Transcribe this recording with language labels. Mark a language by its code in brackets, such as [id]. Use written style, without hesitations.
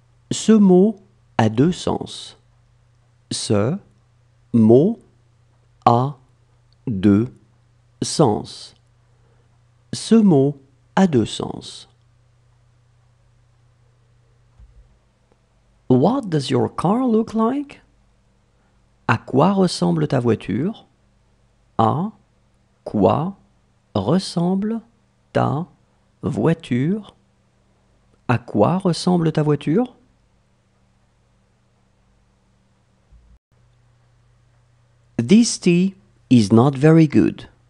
[fr] Ce mot a deux sens. Ce mot a deux sens. Ce mot a deux sens. [en] What does your car look like? [fr] À quoi ressemble ta voiture? À quoi ressemble ta voiture? À quoi ressemble ta voiture? [en] This tea is not very good.